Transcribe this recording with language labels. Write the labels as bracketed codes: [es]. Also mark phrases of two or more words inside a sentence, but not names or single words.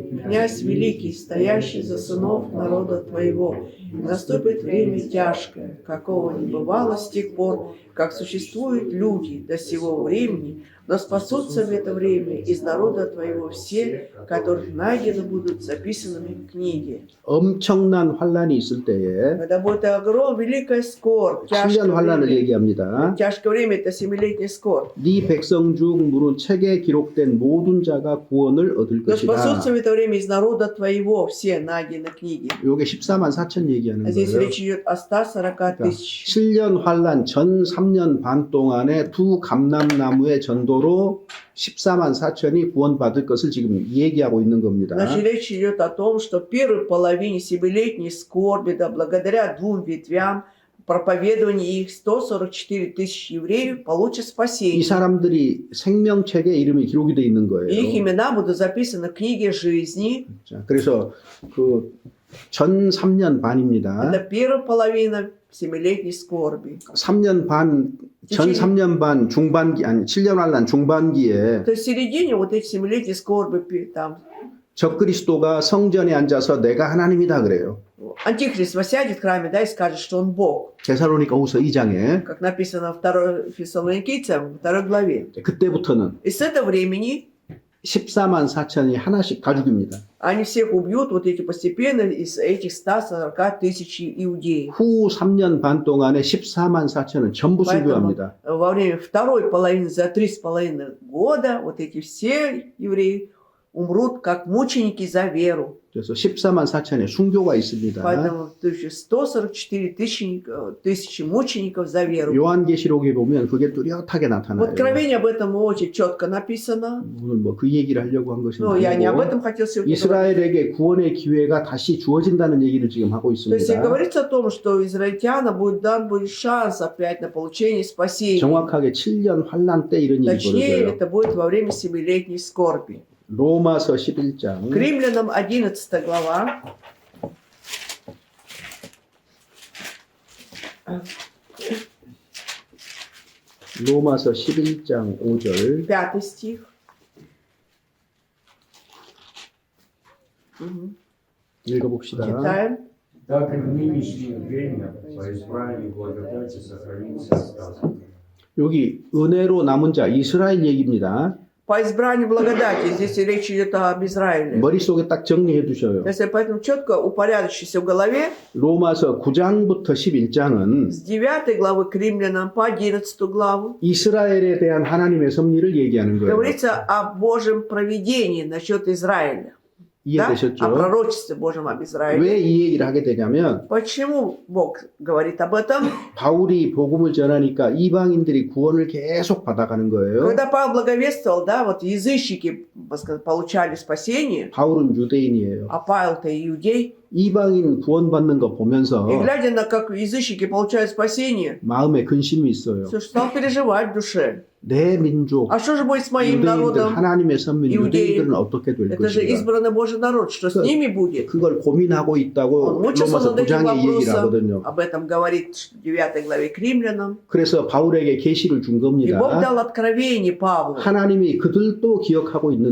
[ru] Князь великий, стоящий за сынов народа твоего, наступит время тяжкое, какого не бывало с тех пор, как существуют люди до сего времени, но спасутся в это время из народа твоего все, которых найдены будут записанными в книге. [ko] 엄청난 환란이 있을 때에 [ru] Когда будет огромная великая скорбь, [ko] 7년 환란을 얘기합니다. [ru] тяжкое время это 7-летняя скорбь. [ko] 네 백성 중 물은 책에 기록된 모든 자가 구원을 얻을 [ru] Но [ko] 것이다. [ru] спасутся в это время из народа твоего все найдены в книге. [ko] 요게 14만 4천 얘기하는 [ru] А здесь [ko] 거예요. [ru] речь идет о 140 тысяч. [ko] 7년 환란 전 3년 반 동안에 두 감람나무의 전도로 14만 4천이 구원받을 것을 지금 얘기하고 있는 겁니다. [ru] Значит, речь идет о том, что в первой половине 7-летней скорби, да, благодаря двум ветвям, проповедованию их 144 тысячи евреев получат [ko] 이 [ru] спасение. [ko] 사람들이 생명책에 이름이 기록이 돼 있는 [ru] И их [ko] 거예요. [ru] имена будут записаны в книге жизни. [ko] 자, 그래서 그 전 3년 반입니다. [ru] Это первая половина 7-летней скорби. [ko] 3년 반, 전 3년 반 중반기, 아니 7년 환란 중반기에 [ru] То есть в середине вот эти 7-летней скорби, там, [ko] 적그리스도가 성전에 앉아서 내가 하나님이다 그래요. [ru] Антихрист восядет в храме, да, и скажет, что он Бог. [ko] 데살로니가후서 2장에. [ru] Как написано в 2 Фессалоникийцам, 2 главе. [ko] 그때부터는 [ru] И с этого времени [ko] 14만 4천이 하나씩 다 죽입니다. [ru] они всех убьют, вот эти постепенно, из этих 140 тысяч иудеев. [ko] 후 3년 반 동안에 14만 4천은 전부 [ru] Поэтому [ko] 순교합니다. [ru] во время второй половины, за 3,5 года, вот эти все евреи умрут как мученики за веру. [ko] 그래서 14만 4천의 순교가 있습니다. [ru] Поэтому 144 тысячи мучеников за веру. [ko] 요한계시록에 보면 그게 뚜렷하게 [ru] В [ko] 나타나요. [ru] Откровении об этом очень четко написано. [ko] 오늘 뭐 그 얘기를 하려고 한 것은 [ru] Но я не об [ko] 아니고 [ru] этом хотел сегодня говорить. [ko] 이스라엘에게 구원의 기회가 다시 주어진다는 얘기를 지금 하고 [ru] То есть и [ko] 있습니다. [ru] говорится о том, что израильтянам будет дан будет шанс опять на получение спасения. [ko] 정확하게 7년 환란 때 이런 일이 [ru] Точнее, [ko] 벌어져요. [ru] это будет во время 7-летней скорби. [ko] 로마서 11장 [ru] К Римлянам 11 глава. [ko] 로마서 11장 5절 [ru] 5 стих. Мгм. [ko] 읽어봅시다. [ru] Читаем. Так и в нынешнее время по избранию благодати сохранился остаток. [ko] 여기 은혜로 남은 자 이스라엘 얘기입니다. [ru] По избранию благодати. Здесь речь идет об Израиле. [ko] 머릿속에 딱 정리해 두셔요. [ru] Если поэтому четко упорядочиться в голове, [ko] 로마서 9장부터 11장은 [ru] с 9 главы к Римлянам по 11 главу [ko] 이스라엘에 대한 하나님의 섭리를 얘기하는 거예요. [ru] говорится о Божьем провидении насчет Израиля. Да? О [ko] 이해되셨죠? [ru] пророчестве Божьем об Израиле. [ko] 왜 이 얘기를 하게 되냐면 [ru] Почему Бог говорит об этом? [ko] 바울이 복음을 전하니까 이방인들이 구원을 계속 받아가는 거예요. [ru] Когда Павел благовествовал, да, вот язычники получали спасение, [ko] 바울은 유대인이에요. [ru] а Павел-то иудей. [ko] 이방인 구원받는 거 보면서 [ru] И глядя на как язычники получают спасение, [ko] 마음에 근심이 있어요. [ru] все стал переживать в душе. [ko] 내 민족, [ru] А что же будет с моим [ko] 유대인들, [ru] народом? [ko] 하나님의 선민 이웃이- 유대인들은 어떻게 될 [ru] Это же [ko] 것인가. [ru] избранный Божий народ. Что с ними будет? [ko] 그걸 고민하고 있다고 [ru] Он мучился [ko] 로마서 [ru] над этим [ko] 9장에 얘기를 하거든요. [ru] вопросом. Об этом говорит в 9 главе к римлянам. [ko] 그래서 바울에게 계시를 준 [ru] И Бог [ko] 겁니다. [ru] дал откровение Павлу, [ko] 하나님이 그들도 기억하고 있는